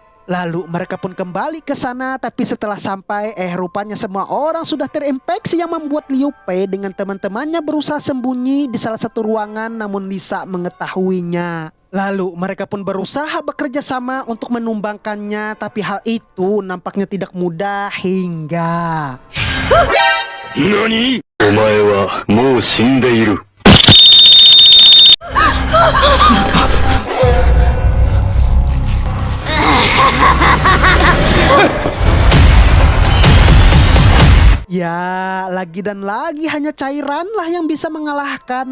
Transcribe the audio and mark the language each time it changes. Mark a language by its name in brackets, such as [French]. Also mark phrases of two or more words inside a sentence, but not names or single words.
[Indonesian] Lalu mereka pun kembali ke sana, tapi setelah sampai rupanya semua orang sudah terinfeksi yang membuat Liu Pei dengan teman-temannya berusaha sembunyi di salah satu ruangan namun Lisa mengetahuinya. Lalu mereka pun berusaha bekerja sama untuk menumbangkannya, tapi hal itu nampaknya tidak mudah hingga NANI?! [Japanese] お前はもう死んでいる。 [Indonesian] Ya, lagi dan lagi hanya cairan lah yang bisa mengalahkan.